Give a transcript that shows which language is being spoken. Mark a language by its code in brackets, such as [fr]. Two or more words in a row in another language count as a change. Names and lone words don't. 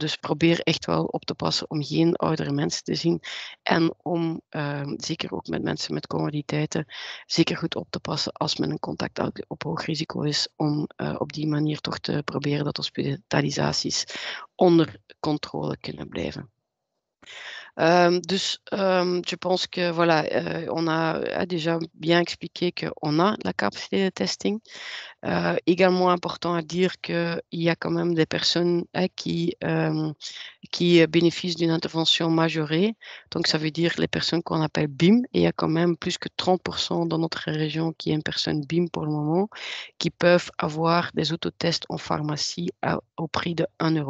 [nl] Dus probeer echt wel op te passen om geen oudere mensen te zien en om zeker ook met mensen met comorbiditeiten zeker goed op te passen als men een contact op hoog risico is, om op die manier toch te proberen dat hospitalisaties onder contrôle kunnen blijven. [fr] Je pense que voilà, on a déjà bien expliqué qu'on a la capacité de testing. Également important à dire qu'il y a quand même des personnes qui bénéficient d'une intervention majorée. Donc, ça veut dire les personnes qu'on appelle BIM. Et il y a quand même plus que 30% dans notre région qui est une personne BIM pour le moment, qui peuvent avoir des autotests en pharmacie au prix de 1 euro.